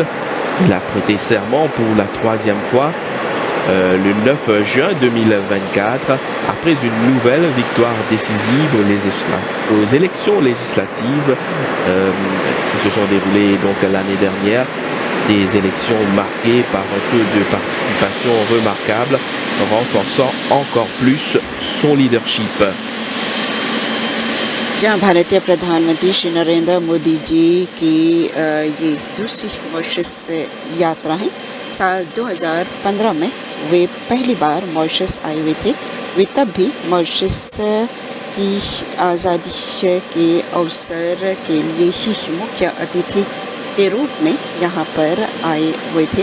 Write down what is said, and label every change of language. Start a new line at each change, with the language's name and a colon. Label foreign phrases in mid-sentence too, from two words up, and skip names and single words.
French: Il a prêté serment pour la troisième fois le 9 juin 2024 après une nouvelle victoire décisive aux élections législatives qui se sont déroulées donc l'année dernière. Des élections marquées par un taux de participation remarquable, renforçant encore plus son leadership.
Hindi: जहाँ भारतीय प्रधानमंत्री श्री नरेंद्र मोदी जी की ये दूसरी मॉरिशस यात्रा है। साल 2015 में वे पहली बार मॉरिशस आए हुए थे। वे तब भी मॉरिशस की आज़ादी के अवसर के लिए ही मुख्य अतिथि के रूप में यहाँ पर आए हुए थे।